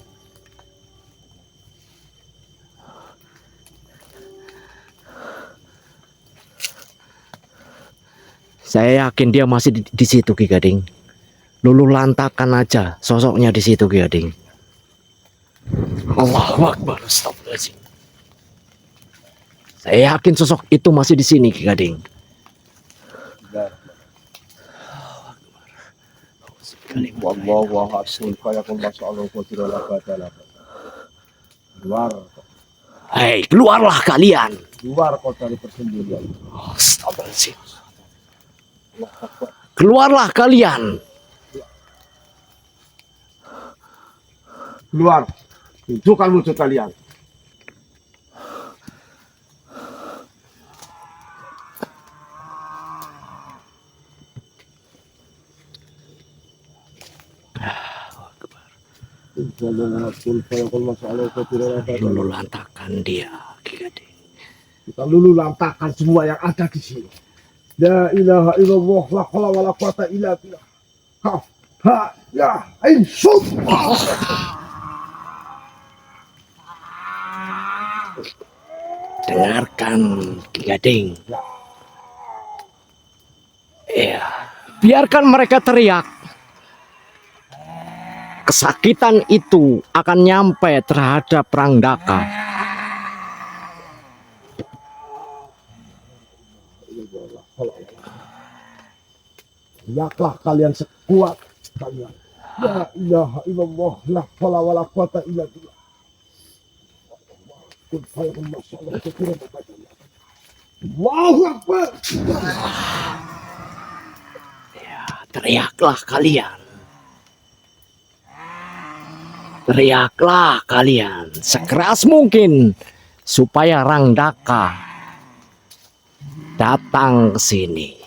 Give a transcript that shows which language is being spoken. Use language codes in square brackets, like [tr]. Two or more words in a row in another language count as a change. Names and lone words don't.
[id] Saya yakin dia masih di situ Ki Gading. Luluh lantakan aja sosoknya di situ Ki Gading. [ar] الله أكبر. [id] Astagfirullahaladzim. Saya yakin sosok itu masih di sini Ki Gading. [ar] والله أحد. كن فيكون ما شاء الله قادر أبدا. [id] Keluar, Hei, keluarlah kalian. keluar kau dari persembunyian. Astagfirullahaladzim. Keluarlah kalian. Keluar, tunjukkan wujud kalian. Luluh lantakan dia Ki Gading. Kita luluh lantakan semua yang ada di sini. [ar] لا إله إلا الله، لا حول ولا قوة إلا بالله. كاف ها يا عين صاد. [id] Dengarkan Ki Gading. Ya, biarkan mereka teriak. Kesakitan itu akan nyampe terhadap Ranggaka. Teriaklah kalian sekuat kalian. [ar] لا إله إلا الله، لا حول ولا قوة إلا بالله. الله أكبر. [id] Teriaklah kalian. Teriaklah kalian sekeras mungkin supaya Ranggaka datang ke sini.